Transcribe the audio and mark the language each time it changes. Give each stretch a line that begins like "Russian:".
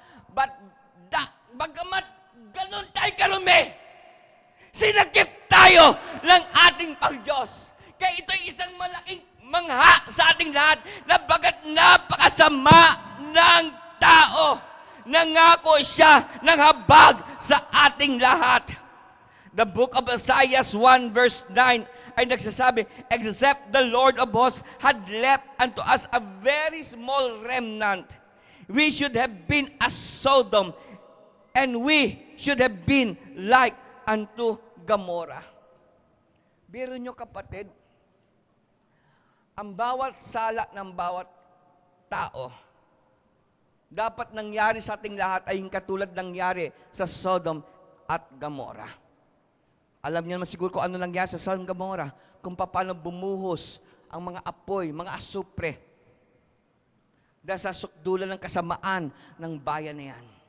Filipino: But bagamat ganun tayo karumi, sinakip tayo ng ating Pang-Diyos. Kaya ito'y isang malaking mangha sa ating lahat na bagat napakasama ng tao, nangako siya ng habag sa ating lahat.
English: The book of Isaiah 1 verse 9
Filipino: ay nagsasabi,
English: except the Lord of hosts had left unto us a very small remnant, we should have been as Sodom, and we should have been like unto Gomorrah.
Filipino: Biro nyo kapatid, ang bawat sala ng bawat tao, dapat nangyari sa ating lahat ay katulad nangyari sa Sodom at Gomorrah. Alam niyo naman siguro kung ano nangyari sa Sodom at Gomorrah, kung paano bumuhos ang mga apoy, mga asupre, dahil sa sukdulan ng kasamaan ng bayan na yan.